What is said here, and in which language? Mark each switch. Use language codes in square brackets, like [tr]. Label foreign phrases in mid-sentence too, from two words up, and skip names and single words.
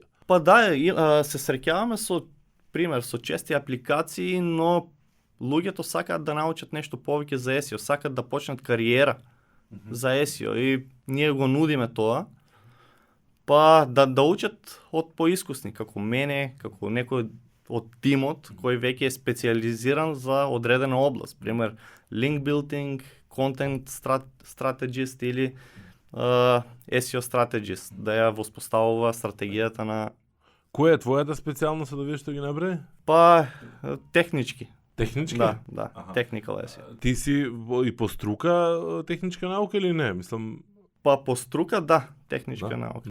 [mk] Па да, се среќаваме со чести апликации, но луѓето сакаат да научат нешто повеќе за SEO, сакаат да почнат кариера за SEO и ние го нудиме тоа. Па да учат од поискусни, како мене, како некој од тимот кој веќе е специализиран за одредена област, пример [en] link building, content strategist [mk] или [en] SEO strategist, [mk] да ја воспоставува стратегијата на... Која е твојата специјалност да вие што ги набрави? Па технички. Технички? Да, [en] technical SEO. [mk] Ти си и по струка техничка наука или не? Мислам... Па по струка, да, техничка наука.